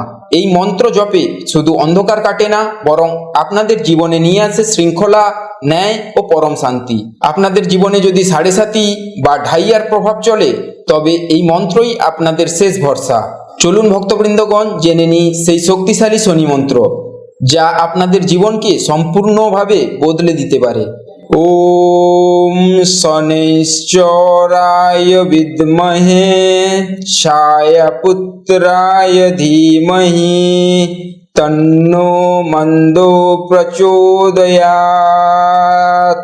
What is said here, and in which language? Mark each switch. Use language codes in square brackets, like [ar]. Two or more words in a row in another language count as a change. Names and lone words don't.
[bn] এই মন্ত্র জপে শুধু অন্ধকার কাটে না, বরং আপনাদের জীবনে নিয়ে আসে শৃঙ্খলা, ন্যায় ও পরম শান্তি। আপনাদের জীবনে যদি সাড়ে সাতি বা ঢাইয়ার প্রভাব চলে, তবে এই মন্ত্রই আপনাদের শেষ ভরসা। চলুন ভক্তবৃন্দগণ, জেনে নিই সেই শক্তিশালী শনি মন্ত্র, যা আপনাদের জীবনকে সম্পূর্ণভাবে বদলে দিতে পারে। [sa] ওম শনৈশ্চরায় বিদ্মহে ছায়াপুত্রায় ধীমহি তন্নো মন্দো প্রচোদয়াৎ।